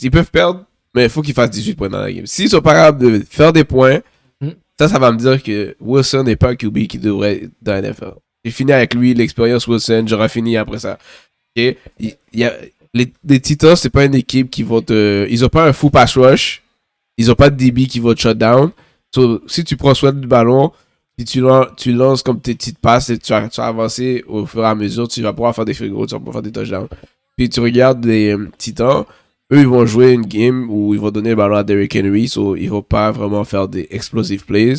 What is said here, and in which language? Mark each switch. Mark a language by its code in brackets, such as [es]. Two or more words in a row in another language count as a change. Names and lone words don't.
[fr] Ils peuvent perdre, mais il faut qu'ils fassent 18 points dans la game. S'ils sont pas capables de faire des points, ça va me dire que Wilson n'est pas un QB qui devrait être dans la NFL. J'ai fini avec lui, l'expérience Wilson, j'aurai fini après ça. Ok? Les Titans, c'est pas une équipe qui vont te. Ils ont pas un [en] full pass rush. [fr] Ils ont pas de DB qui va te [en] shut down. [fr] So, si tu prends soin du ballon, si tu lances comme tes petites passes et tu vas avancer au fur et à mesure, tu vas pouvoir faire des [en] field goals, [fr] tu vas pouvoir faire des touchdowns. Puis tu regardes les Titans, eux, ils vont jouer une game où ils vont donner le ballon à Derrick Henry, so ils vont pas vraiment faire des [en] explosive plays.